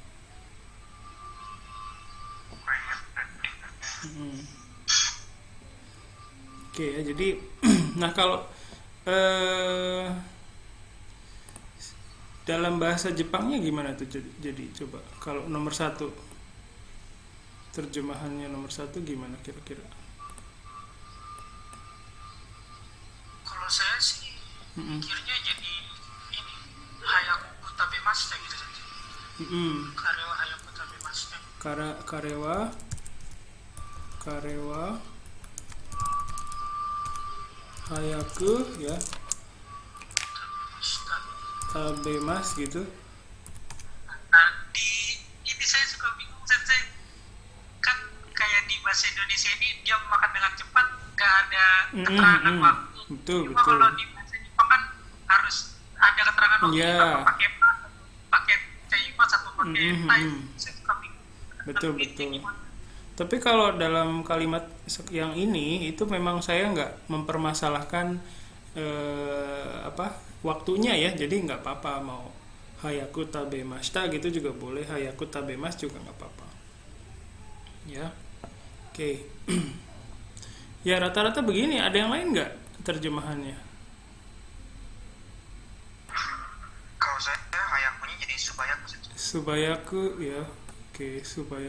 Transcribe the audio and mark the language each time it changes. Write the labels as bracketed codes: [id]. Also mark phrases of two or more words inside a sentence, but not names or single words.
[id] Oke ya, jadi nah kalau dalam bahasa Jepangnya gimana tuh? Jadi coba kalau nomor satu terjemahannya nomor satu gimana kira-kira? Kalau saya sih mikirnya jadi ini [ja] 早く食べました [id] gitu saja. [ja] 彼は早く食べました. 彼は早く ya tabemas gitu. [id] Nah, di ini saya suka bingung sensei. Kan kayak di bahasa Indonesia ini dia makan dengan cepat, nggak ada keterangan waktu. Betul. Kalau di bahasa Jepang kan harus ada keterangan waktu. Iya. Apa pakai mas, pakai keimas atau pakai time. Saya suka bingung. Betul. Gimana? Tapi kalau dalam kalimat yang ini itu memang saya nggak mempermasalahkan waktunya ya, jadi nggak apa-apa mau [ja] 早く食べました [id] gitu juga boleh, [ja] 早く食べます [id] juga nggak apa-apa ya. Oke. Ya rata-rata begini. Ada yang lain nggak terjemahannya? Kalau saya hayakunya jadi subayaku. Subayaku ya. Oke, subaya.